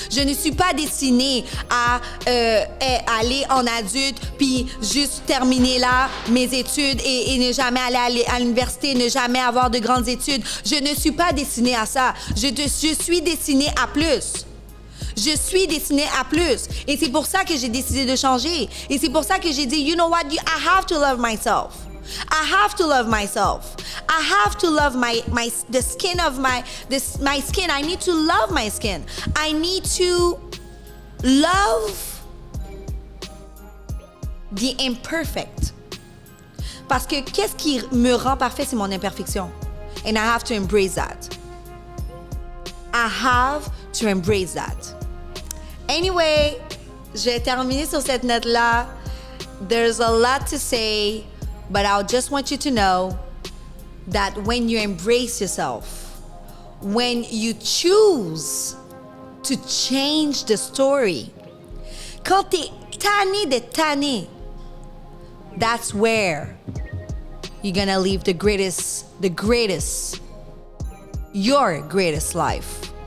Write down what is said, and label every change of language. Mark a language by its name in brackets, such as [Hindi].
[French] Je ne suis pas destinée à aller en adulte puis juste terminer là mes études et ne jamais aller à l'université, ne jamais avoir de grandes études. Je ne suis pas destinée à ça. Je suis destinée à plus. Je suis destinée à plus. Et c'est pour ça que j'ai décidé de changer. Et c'est pour ça que j'ai dit, [English] you know what, I have to love myself. I have to love myself. I have to love the skin of my skin. I need to love my skin. I need to love the imperfect. [French] Parce que qu'est-ce qui me rend parfait, c'est mon imperfection. [English] And I have to embrace that. I have to embrace that. [French] Anyway, je vais terminer sur cette note-là. [English] There's a lot to say, but I just want you to know that when you embrace yourself, when you choose to change the story, [French] quand t'es tanné de tanné, [English] that's where you're gonna live your greatest life.